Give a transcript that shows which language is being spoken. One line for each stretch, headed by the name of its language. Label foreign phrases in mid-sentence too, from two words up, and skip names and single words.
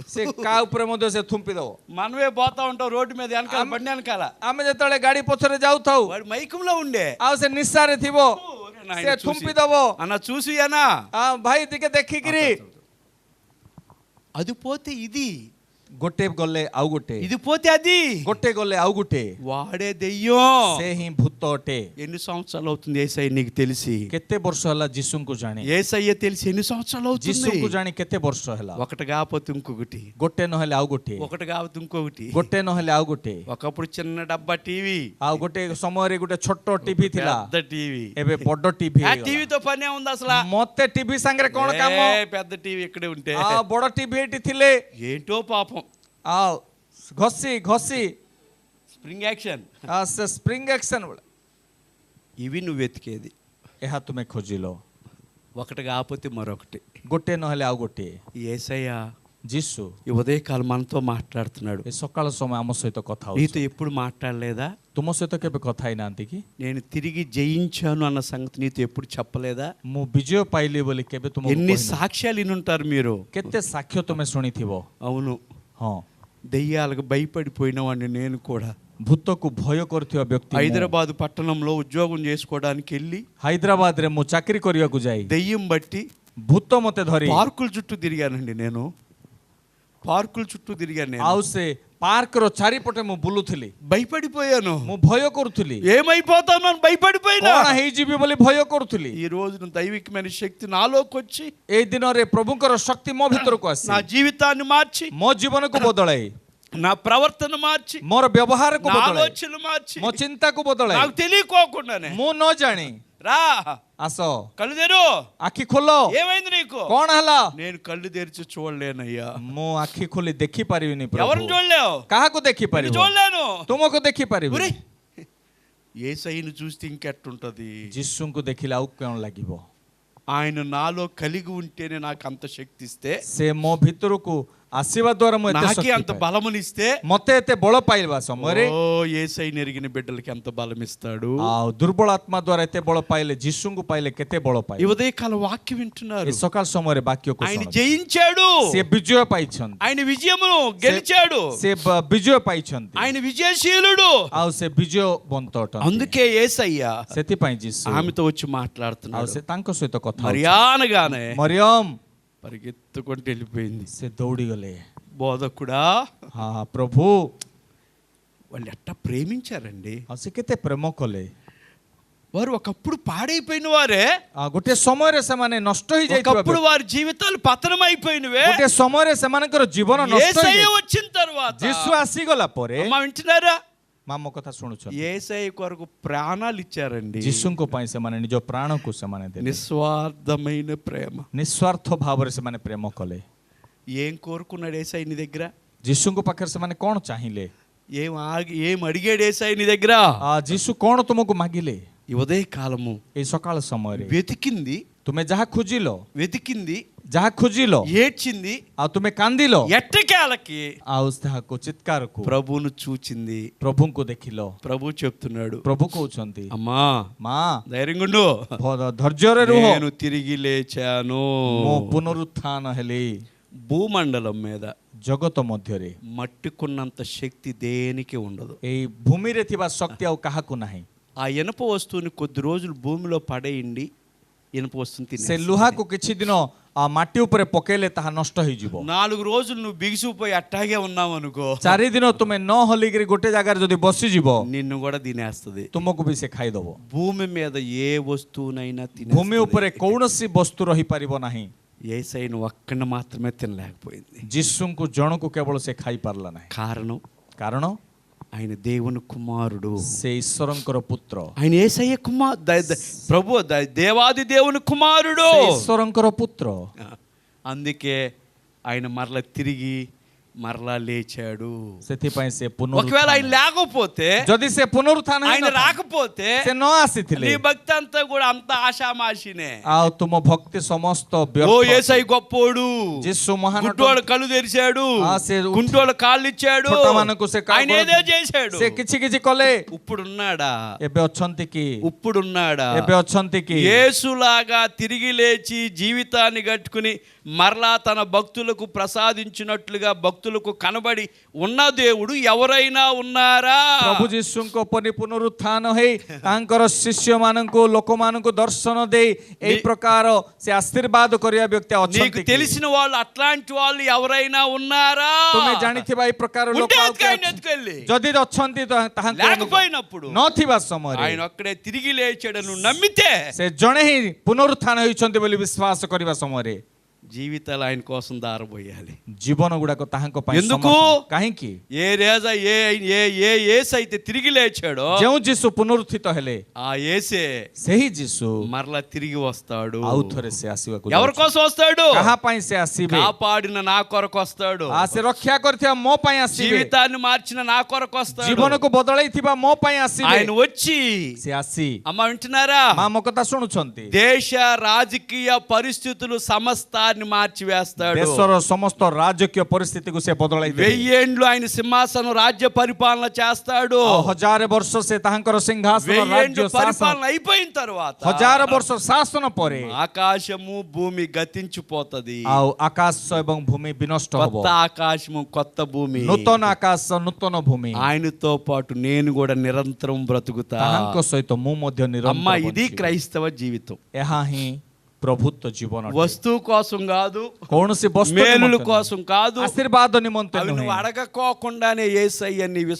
Odia: ସେ କାହା ଉପରେ ମଧ୍ୟ ସେ ଥୁମ୍ପି ଦବ
Telugu: మనమే పోతా ఉంటాం రోడ్డు మీద వెనకాల బండి వెనకాల,
Odia: ଆମେ ଯେତେବେଳେ ଗାଡି ପଛରେ ଯାଉଥାଉ
Telugu: వాడు మైకంలో ఉండే
Odia: ଆଉ ସେ ନିଶାରେ ଥିବ ସେ ଥୁମ୍ପି ଦବ
Telugu: అన్న చూసి అనా
Odia: ଭାଇ ଟିକେ ଦେଖିକିରି
Telugu: అది పోతే ఇది,
Odia: ଗୋଟେ ଗଲେ ଆଉ ଗୋଟେ
Telugu: ఇది పోతే అది,
Odia: ଗୋଟେ ଗଲେ ଆଉ ଗୋଟେ
Telugu: వాడే దెయ్యం.
Odia: ସେ ହିଁ ଭୂତ ଅଟେ
Telugu: ఎన్ని సంవత్సరాలు అవుతుంది యేసయ్య నీకు తెలిసి?
Odia: କେତେ ବର୍ଷ ହେଲା ଯୀଶୁଙ୍କୁ ଜାଣି
Telugu: యేసయ్య తెలిసి ఎన్ని సంవత్సరాలు అవుతుంది?
Odia: ଯୀଶୁଙ୍କୁ ଜାଣି କେତେ ବର୍ଷ ହେଲା
Telugu: ఒకటి కాకపోతే ఇంకొకటి,
Odia: ଗୋଟେ ନହେଲେ ଆଉ ଗୋଟେ
Telugu: ఒకటి కాకపోతే ఇంకొకటి.
Odia: ଗୋଟେ నହେଲେ ଆଉ ଗୋଟେ
Telugu: ఒకప్పుడు చిన్న డబ్బా టీవీ,
Odia: ଆଉ ଗୋଟେ ସମୟରେ ଗୋଟେ ଛୋଟ ଟିଭି ଥିଲା
Telugu: పెద్ద టీవీ.
Odia: ଏବେ ବଡ ଟିଭି
Telugu: ఆ టీవీతో పనే ఉంది అసలు?
Odia: ମତେ ଟିଭି ସାଙ୍ଗରେ କଣ କାମ
Telugu: పెద్ద టీవీ ఇక్కడే ఉంటే
Odia: ଆଉ ବଡ ଟିଭି ଏଠି ଥିଲେ
Telugu: ఏంటో పాపం.
Odia: ଆଉ ଘଷି ଘଷି
English: spring action ସେ spring action
Telugu: ఇవి నువ్వు వెతికేది.
Odia: ଏହା ତୁମେ ଖୋଜିଲ
Telugu: ఒకటి కాకపోతే మరొకటి.
Odia: ଗୋଟେ ନହେଲେ ଆଉ ଗୋଟିଏ
Telugu: యేసయ్య
Odia: ଯୀଶୁ
Telugu: ఈ ఉదయకాలం మనతో మాట్లాడుతున్నాడు.
Odia: ଏ ସକାଳ ସମୟ ଆମ ସହିତ କଥା ହଉଛି
Telugu: నీతో ఎప్పుడు మాట్లాడలేదా?
Odia: ତୁମ ସହିତ କେବେ କଥା ହେଇନାହାନ୍ତି କି
Telugu: నేను తిరిగి జయించాను అన్న సంగతి నీతో ఎప్పుడు చెప్పలేదా?
Odia: ମୁଁ ବିଜୟ ପାଇଲି ବୋଲି କେବେ ତୁମକୁ
Telugu: ఎన్ని
Odia: କହିନାହିଁ?
Telugu: సాక్ష్యాలు వినుంటారు మీరు.
Odia: କେତେ ସାକ୍ଷ୍ୟ ତୁମେ ଶୁଣିଥିବ
Telugu: అవును,
Odia: ହଁ
Telugu: దెయ్యాలకు భయపడిపోయిన వాడిని నేను కూడా.
Odia: ଭୂତକୁ ଭୟ କରୁଥିବା ବ୍ୟକ୍ତି ମୁଁ।
Telugu: హైదరాబాద్ పట్టణంలో ఉద్యోగం చేసుకోవడానికి వెళ్ళి
Odia: ହାଇଦ୍ରାବାଦରେ ମୁଁ ଚାକିରି କରିବାକୁ ଯାଇ
Telugu: దెయ్యం బట్టి
Odia: ଭୂତ ମତେ ଧରି
Telugu: పార్కుల చుట్టూ తిరిగానండి. నేను పార్కుల చుట్టూ తిరిగాను. నేను
Odia: ଆଉ ସେ ପାର୍କର ଚାରିପଟେ ମୁଁ ବୁଲୁଥିଲି
Telugu: భయపడిపోయాను.
Odia: ମୁଁ ଭୟ କରୁଥିଲି
Telugu: ఏమైపోతాను అని భయపడిపోయినా.
Odia: କଣ ହେଇଯିବି ବୋଲି ଭୟ କରୁଥିଲି
Telugu: ఈ రోజున దైవికమైన శక్తి నాలోకి వచ్చి
Odia: ଏଇ ଦିନରେ ପ୍ରଭୁଙ୍କର ଶକ୍ତି ମୋ ଭିତରକୁ ଆସି
Telugu: నా జీవితాన్ని మార్చి,
Odia: ମୋ ଜୀବନକୁ ବଦଳାଇ
Telugu: నా ప్రవర్తన మార్చి,
Odia: ମୋର ବ୍ୟବହାରକୁ
Telugu: నా
Odia: ବଦଳାଇ
Telugu: ఆలోచనలు మార్చి,
Odia: ମୋ ଚିନ୍ତାକୁ ବଦଳାଇ
Telugu: నాకు తెలియకోకుండానే
Odia: ମୁଁ ନ ଜାଣି
Telugu: రా
Odia: ଆସ
Telugu: కళ్ళు తెరు.
Odia: ଆଖି ଖୋଲ
Telugu: ఏమైంది నీకు?
Odia: କଣ ହେଲା
Telugu: నేను కళ్ళు తెరిచి చూడలేనయ్యా.
Odia: ମୁଁ ଆଖି ଖୋଲି ଦେଖିପାରିବିନି
Telugu: ఎవరిని
Odia: ପ୍ରଭୁ
Telugu: చూడలేవు?
Odia: କାହାକୁ ଦେଖିପାରିବ
Telugu: చూడలేను.
Odia: ତୁମକୁ ଦେଖିପାରିବି
Telugu: ఒరేయ్, యేసయ్యను చూస్తే ఇంకెట్టుంటది?
Odia: ଯୀଶୁଙ୍କୁ ଦେଖିଲେ ଆଉ କଣ ଲାଗିବ
Telugu: ఆయన నాలో కలిగి ఉంటేనే నాకు అంత శక్తి ఇస్తే,
Odia: ସେ ମୋ ଭିତରକୁ ଆସିବା ଦ୍ୱାରା ମୁଁ ଏତେ
Telugu: నాకే
Odia: ଶକ୍ତି
Telugu: అంత
Odia: ପାଏ।
Telugu: బలమునిస్తే,
Odia: ମତେ ଏତେ ବଳ ପାଇବା ସମୟରେ
Telugu: ఓ యేసయ్యను ఎరిగిన బిడ్డలకి ఎంత బలం ఇస్తాడు.
Odia: ଆଉ ଦୁର୍ବଳ ଆତ୍ମା ଦ୍ୱାରା ଏତେ ବଳ ପାଇଲେ ଯୀଶୁଙ୍କୁ ପାଇଲେ କେତେ ବଳ
Telugu: ఈ
Odia: ପାଇବେ
Telugu: ఉదయకాల వాక్యం వింటున్నారు.
Odia: ଏ ସକାଳ ସମୟରେ ବାକ୍ୟକୁ
Telugu: ఆయన
Odia: ଶୁଣନ୍ତୁ।
Telugu: జయించాడు,
Odia: ସେ ବିଜୟ ପାଇଛନ୍ତି
Telugu: ఆయన విజయమును గెలిచాడు,
Odia: ସେ ବିଜୟ ପାଇଛନ୍ତି
Telugu: ఆయన విజయశీలుడు.
Odia: ଆଉ ସେ ବିଜୟବନ୍ତ ଅଟନ୍ତି
Telugu: అందుకే యేసయ్య
Odia: ସେଥିପାଇଁ ଯୀଶୁ
Telugu: ఆమెతో వచ్చి
Odia: ଆଉ
Telugu: మాట్లాడుతున్నాడు.
Odia: ସେ ତାଙ୍କ ସହିତ କଥା ହଉଛନ୍ତି।
Telugu: మర్యానగానే
Odia: ମରିୟମ
Telugu: పరిగెత్తుకుంటూ వెళ్ళిపోయింది.
Odia: ସେ ଦୌଡ଼ିଗଲେ
Telugu: బోధకుడా,
Odia: ହଁ ପ୍ରଭୁ
Telugu: వాళ్ళు ఎట్టా ప్రేమించారండి.
Odia: ଆଉ ସେ କେତେ ପ୍ରେମ କଲେ
Telugu: వారు ఒకప్పుడు పాడైపోయిన వారే,
Odia: ଗୋଟେ ସମୟରେ ସେମାନେ ନଷ୍ଟ ହେଇଯାଇଥିବା
Telugu: ఒకప్పుడు వారి జీవితాలు పతనం అయిపోయినవే.
Odia: ଗୋଟେ ସମୟରେ ସେମାନଙ୍କର ଜୀବନ ନଷ୍ଟ
Telugu: యేసయ్య
Odia: ହେଇଯାଇଛି
Telugu: వచ్చిన తర్వాత
Odia: ଯୀଶୁ ଆସିଗଲା ପରେ
Telugu: అమ్మా వింటున్నారా?
Odia: ମା ମୋ କଥା ଶୁଣୁଛନ୍ତି
Telugu: యేసయ్య కొరకు ప్రాణాలు ఇచ్చారండి.
Odia: ଯୀଶୁଙ୍କ ପାଇଁ ସେମାନେ ନିଜ ପ୍ରାଣକୁ ସେମାନେ ଦେଲେ
Telugu: నిస్వార్థమైన ప్రేమ.
Odia: ନିସ୍ୱାର୍ଥ ଭାବରେ ସେମାନେ ପ୍ରେମ କଲେ
Telugu: ఏం కోరుకున్నాడు యేసయ్య నీ దగ్గర?
Odia: ଯୀଶୁଙ୍କ ପାଖରେ ସେମାନେ କଣ ଚାହିଁଲେ
Telugu: ఏం అడిగాడు యేసయ్య నీ దగ్గర?
Odia: ଯୀଶୁ କଣ ତୁମକୁ ମାଗିଲେ
Telugu: ఈ ఉదయ కాలము
Odia: ଏଇ ସକାଳ ସମୟରେ
Telugu: వెతికింది,
Odia: ତୁମେ ଯାହା ଖୋଜିଲ
Telugu: వెతికింది,
Odia: ଯାହା ଖୋଜିଲ
Telugu: ఏడ్చింది,
Odia: ଆଉ ତୁମେ କାନ୍ଦିଲ
Telugu: ఎట్టకేలకి
Odia: ଆଉ ତାହାକୁ ଚିତ୍କାରକୁ
Telugu: ప్రభువును చూచింది.
Odia: ପ୍ରଭୁଙ୍କୁ ଦେଖିଲ
Telugu: ప్రభు చెప్తున్నాడు,
Odia: ପ୍ରଭୁ କହୁଛନ୍ତି
Telugu: అమ్మా
Odia: ମା
Telugu: ధైర్యంగా ఉండు,
Odia: ଧୈର୍ଯ୍ୟରେ ରୁହ
Telugu: నేను తిరిగి లేచాను.
Odia: ମୁଁ పునరుత్థాନ ହେଲି
Telugu: భూమండలం మీద
Odia: ଜଗତ ମଧ୍ୟରେ
Telugu: మట్టికున్నంత శక్తి దేనికి ఉండదు.
Odia: ଏଇ ଭୂମିରେ ଥିବା ଶକ୍ତି ଆଉ କାହାକୁ ନାହିଁ
Telugu: ఆ ఇనప వస్తువుని కొద్ది రోజులు భూమిలో పడేయండి, ఇనప వస్తువుని
Odia: ସେ
Telugu: తినేస్తుంది.
Odia: ଲୁହାକୁ କିଛି ଦିନ ମାଟି ଉପରେ ପକେଇଲେ ତାହା ନଷ୍ଟ ହେଇଯିବ
Telugu: 4 రోజులు నువ్వు బిగిసిపోయి అట్టాగే ఉన్నావు అనుకో,
Odia: 4 ଦିନ ତୁମେ ନ ହଲିକିରି ଗୋଟେ ଜାଗାରେ ଯଦି ବସିଯିବ
Telugu: నిన్ను కూడా తినేస్తుంది.
Odia: ତୁମକୁ ବି ସେ ଖାଇଦବ
Telugu: భూమి మీద ఏ వస్తువునైనా
Odia: ଭୂମି
Telugu: తినేస్తుంది.
Odia: ଉପରେ କୌଣସି ବସ୍ତୁ ରହିପାରିବ ନାହିଁ
Telugu: యేసయ్యను ఒక్కడిని మాత్రమే తినలేకపోయింది.
Odia: ଯୀଶୁଙ୍କୁ ଜଣକୁ କେବଳ ସେ ଖାଇପାରିଲା ନାହିଁ,
Telugu: కారణం
Odia: କାରଣ
Telugu: ఆయన దేవుని కుమారుడు.
Odia: ସେ ଈଶ୍ୱରଙ୍କର ପୁତ୍ର,
Telugu: ఆయన యేసయ్య ప్రభు దేవాది దేవుని కుమారుడు.
Odia: ସେ ଈଶ୍ୱରଙ୍କର ପୁତ୍ର।
Telugu: అందుకే ఆయన మరలా లేచాడు.
Odia: ସେଥିପାଇଁ ସେ
Telugu: ఒకవేళ ఆయన లేకపోతే,
Odia: ଯଦି ସେ ପୁନରୁତ୍ଥାନ
Telugu: ఆయన రాకపోతే
Odia: ସେ ନ ଆସିଥିଲେ,
Telugu: నీ భక్తి అంతా కూడా అంత ఆషామాషినే.
Odia: ଆଉ ତୁମ ଭକ୍ତି ସମସ୍ତ
Telugu: ఓ
Odia: ବ୍ୟର୍ଥ।
Telugu: యేసయ్య గొప్పోడు,
Odia: ଯୀଶୁ ମହାନ,
Telugu: గుడ్డోళ్ళ కళ్ళు తెరిచాడు,
Odia: ସେ
Telugu: కుంటోళ్ళ కాళ్ళు ఇచ్చాడు,
Odia: ଛୋଟମାନଙ୍କୁ ସେ
Telugu: ఆయన ఏదో చేశాడు.
Odia: ସେ କିଛି କିଛି କଲେ।
Telugu: ఇప్పుడున్నాడా?
Odia: ଏବେ ଅଛନ୍ତି କି?
Telugu: ఇప్పుడున్నాడా?
Odia: ଏବେ ଅଛନ୍ତି କି?
Telugu: యేసులాగా తిరిగి లేచి జీవితాన్ని గట్టుకుని మరలా తన భక్తులకు ప్రసాదించినట్లుగా భక్తులకు కనబడి ఉన్న దేవుడు ఎవరైనా ఉన్నారా?
Odia: ପ୍ରଭୁ ଯୀଶୁଙ୍କ ପରି ପୁନରୁତ୍ଥାନ ହେଇ ତାଙ୍କର ଶିଷ୍ୟମାନଙ୍କୁ ଲୋକମାନଙ୍କୁ ଦର୍ଶନ ଦେଇ ଏହି ପ୍ରକାର ସେ ଆଶୀର୍ବାଦ କରିବା ବ୍ୟକ୍ତି
Telugu: నీకు
Odia: ଅଛନ୍ତି କି?
Telugu: తెలిసిన వాళ్ళు అట్లాంటి వాళ్ళు ఎవరైనా ఉన్నారా?
Odia: ତୁମେ ଜାଣିଥିବା ଏହି ପ୍ରକାର ଲୋକ
Telugu: ఉంటే
Odia: ଆଉ କିଏ
Telugu: ఆయన
Odia: ଅଛନ୍ତି?
Telugu: ఎత్తుకెళ్ళి.
Odia: ଯଦି ଅଛନ୍ତି ତ ତାହାଙ୍କୁ
Telugu: లేకపోయినప్పుడు
Odia: ନଥିବା ସମୟରେ
Telugu: ఆయన ఒక్కడే తిరిగి లేచాడు నువ్వు నమ్మితే
Odia: ସେ ଜଣେ ହିଁ ପୁନରୁତ୍ଥାନ ହୋଇଛନ୍ତି ବୋଲି ବିଶ୍ୱାସ କରିବା ସମୟରେ
Telugu: జీవితాలు ఆయన కోసం దారబోయాలి.
Odia: ଜୀବନ ଗୁଡାକ ତାହାଙ୍କ ପାଇଁ
Telugu: ఎందుకు?
Odia: ସମର୍ପଣ। କାହିଁକି?
Telugu: యేసు అయితే తిరిగి లేచాడో,
Odia: ଯେଉଁ ଯୀଶୁ ପୁନରୁତ୍ଥିତ ହେଲେ
Telugu: ఆ యేసే
Odia: ସେହି ଯୀଶୁ
Telugu: మరలా తిరిగి వస్తాడు.
Odia: ଆଉ ଥରେ ସେ ଆସିବାକୁ
Telugu: ఎవరి
Odia: ଯାଉଛନ୍ତି।
Telugu: కోసం వస్తాడు?
Odia: କାହା ପାଇଁ ସେ ଆସିବେ?
Telugu: కాపాడిన నా కొరకు వస్తాడు.
Odia: ସେ ରକ୍ଷା କରିଥିବା ମୋ ପାଇଁ ଆସିବେ।
Telugu: జీవితాన్ని మార్చిన నా కొరకు వస్తాడు.
Odia: ଜୀବନକୁ ବଦଳେଇଥିବା ମୋ ପାଇଁ ଆସିବେ।
Telugu: ఆయన వచ్చి,
Odia: ସେ ଆସି,
Telugu: అమ్మ వింటున్నారా?
Odia: ମା ମୋ କଥା ଶୁଣୁଛନ୍ତି,
Telugu: దేశ రాజకీయ పరిస్థితులు సమస్తాన్ని మార్చివేస్తాడు.
Odia: ଦେଶର ସମସ୍ତ ରାଜକୀୟ ପରିସ୍ଥିତିକୁ ସେ ବଦଳାଇ ଦେବେ।
Telugu: 1000 ఏండ్లు ఆయన సింహాసనం రాజ్య పరిపాలన చేస్తాడు.
Odia: ଆଉ 1000 ବର୍ଷ ସେ ତାହାଙ୍କର ସିଂହାସନ
Telugu: 1000
Odia: ରାଜ୍ୟ
Telugu: ఏండ్లు
Odia: ଶାସନ,
Telugu: పరిపాలన అయిపోయిన తర్వాత
Odia: 1000 ବର୍ଷ ଶାସନ ପରେ
Telugu: ఆకాశము భూమి గతించిపోతది.
Odia: ଆଉ ଆକାଶ ଏବଂ ଭୂମି ବିନଷ୍ଟ ହେବ।
Telugu: కొత్త ఆకాశము కొత్త భూమి,
Odia: ନୂତନ ଆକାଶ ନୂତନ ଭୂమి,
Telugu: ఆయనతో పాటు నేను కూడా నిరంతరం బ్రతుకుతా.
Odia: ତାହାଙ୍କ ସହିତ ମୁଁ ମଧ୍ୟ
Telugu: అమ్మ
Odia: ନିରନ୍ତର
Telugu: ఇది
Odia: ବଞ୍ଚିବି।
Telugu: క్రైస్తవ జీవితం.
Odia: ଏହା ହିଁ ପ୍ରଭୁତ୍ୱ ଜୀବନ।
Telugu: వస్తువు కోసం కాదు,
Odia: କୌଣସି ବସ୍ତୁ
Telugu: మేలుల
Odia: ନିମନ୍ତେ ନୁହେଁ,
Telugu: కోసం కాదు,
Odia: ଆଶୀର୍ବାଦ నిମନ୍ତେ
Telugu: అవి నువ్వు
Odia: ନୁହେଁ।
Telugu: అడగకోకుండానే యేసయ్య నీ
Odia: ତୁମେ